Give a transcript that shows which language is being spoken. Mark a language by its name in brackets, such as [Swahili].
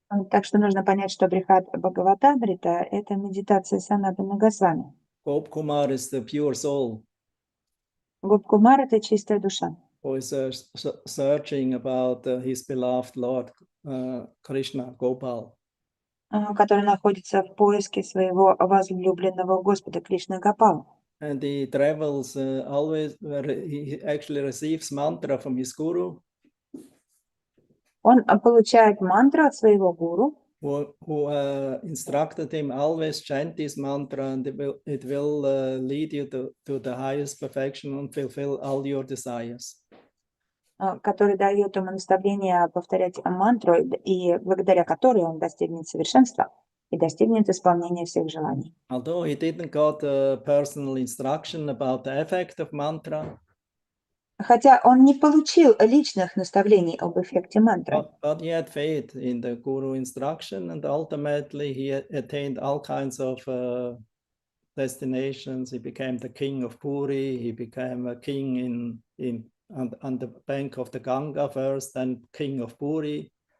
[Russian] Так что нужно понять, что Брихат Бхагаватамрита — это медитация Санатана Госвами. [English] Gop Kumar is the pure soul. [Russian] Гоп Кумар — это чистая душа. [English] Who is searching about his beloved Lord Krishna, Gopal. [Russian] Который находится в поиске своего возлюбленного Господа Кришны Гопала. [English] And he travels always where he actually receives mantra from his guru. [Russian] Он получает мантру от своего гуру, [English] who instructed him always chant this mantra, and it will lead you to the highest perfection and fulfill all your desires. [Russian] который дает ему наставление повторять мантру, и благодаря которой он достигнет совершенства и достигнет исполнения всех желаний. [English] Although he didn't got personal instruction about the effect of mantra, [Russian] хотя он не получил личных наставлений об эффекте мантры, [English] but he had faith in the guru instruction, and ultimately he attained all kinds of destinations. He became the king of Puri. He became a king on the bank of the Ganga first, then king of Puri.